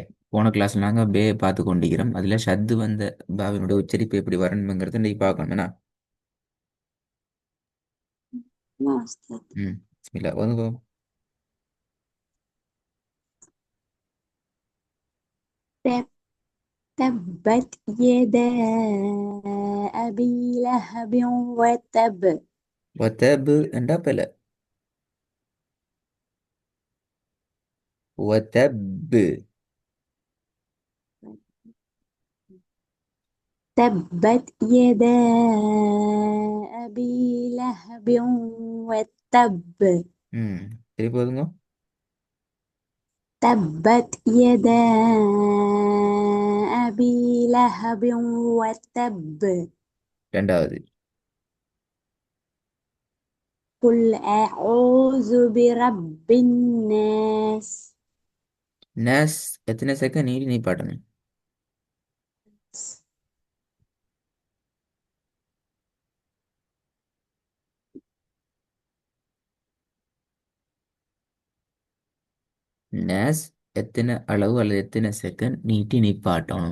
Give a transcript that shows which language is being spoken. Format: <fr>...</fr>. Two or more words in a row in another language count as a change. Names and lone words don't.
<ta>போன கிளாஸ்ல நாங்க பே பார்த்து கொண்டிருக்கிறோம். அதுல ஷத்து வந்த பாவினுடைய உச்சரிப்பு எப்படி வரணுங்கிறத இன்னைக்கு பார்க்கணும் என்ன?</ta> <ar>مستطيل.</ar> <ta>ம். பிஸ்மில்லா ஒதுங்கோ.</ta> <ar>تب- تبت يدا أبي لهب وتب.</ar> <ta>ஒத்தபு என்றா பெல. ஒத்தபு.</ta> <ar>تبت يدا أبي لهب وتب.</ar> <ta>ம். திருப்பி ஒதுங்கோ.</ta> <ar>تبت يدا أبي لهب وتب.</ar> <ta>ரெண்டாவது.</ta> <ar>قل أعوذ برب الناس.</ar> <ta>நேஸ் எத்தனை செகண்ட் நீடி நீ பாட்டணும். நேஸ் எத்தனை அளவு அல்லது எத்தனை செகண்ட் நீட்டி நிப்பாட்டணும்.</ta>